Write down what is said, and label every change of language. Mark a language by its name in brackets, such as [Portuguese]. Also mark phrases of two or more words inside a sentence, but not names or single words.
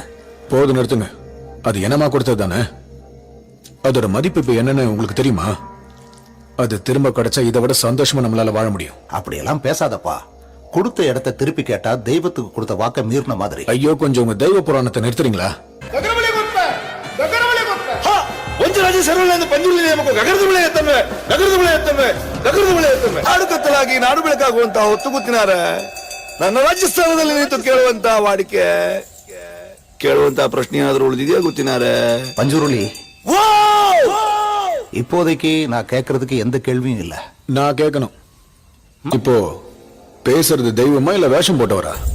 [Tamil] போது நிறுத்துங்க. அது என்னமா கொடுத்தது தானே? அதோட மதிப்பு இப்ப என்னன்னு உங்களுக்கு தெரியுமா? அது திரும்ப கிடைச்சா இதை விட சந்தோஷமா நம்மளால வாழ முடியும். அப்படியெல்லாம் பேசாதப்பா. கொடுத்த இடத்தை திருப்பி கேட்டா தெய்வத்துக்கு கொடுத்த வாக்க மீறின மாதிரி. ஐயோ, கொஞ்சம் உங்க தெய்வ புராணத்தை நிறுத்துறீங்களா? [Kannada] ನಾಡುಬೆಳಕಾಗುವಂತ ಹೊತ್ತು ಕೂತಿನಾರ ನನ್ನ ರಾಜಸ್ಥಾನದಲ್ಲಿ ನಿಂತು ಕೇಳುವಂತ ವಾಡಿಕೆ ಕೇಳುವಂತ ಪ್ರಶ್ನೆ ಏನಾದ್ರೂ ಉಳಿದಿದೆಯಾ ಗೊತ್ತಿನಾರ? [Tamil] பஞ்சூருளி, இப்போதைக்கு நான் கேட்கறதுக்கு எந்த கேள்வியும் இல்ல. நான் கேட்கணும். இப்போ பேசுறது தெய்வமா இல்ல வேஷம் போட்டவரா?